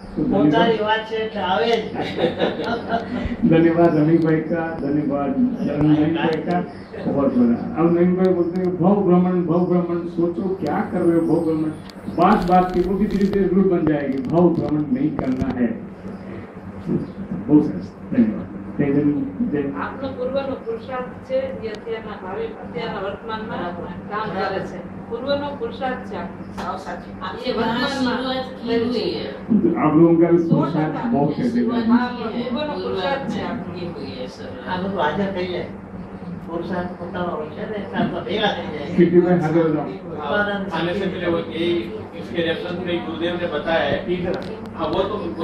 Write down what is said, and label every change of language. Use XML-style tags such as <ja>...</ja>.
<hi>तो धन्यवाद रमेश भाई का, धन्यवाद नवीन भाई का, बहुत बड़ा। अब नवीन भाई बोलते हैं भव भ्रमण, सोचो क्या कर रहे हो भव भ्रमण, बात की वो भी धीरे धीरे रूप बन जाएगी, भव भ्रमण नहीं करना है। बहुत सरस, धन्यवाद।</hi> <gu>આપનો પૂર્વનો પુરુષાર્થ છે જે અત્યારના ભાવિ અત્યારના વર્તમાનમાં કામ કરે છે, પૂર્વનો પુરુષાર્થ છે સાવ સાચી એ વર્તમાનમાં</gu> <hi>आप लोगों का पुरुषार्थ बहुत है,</hi> <gu>પૂર્વનો પુરુષાર્થ છે આપણો હાજર થઈ જાય, પુરુષાર્थ પોતાનો છે ને સાથ ભેગા થઈ જાય।</gu> <hi>किटी में हाजिर हो जाओ। आने से पहले वो यही इसके रेफरेंस में गुरुदेव ने बताया है, हाँ वो तो</hi>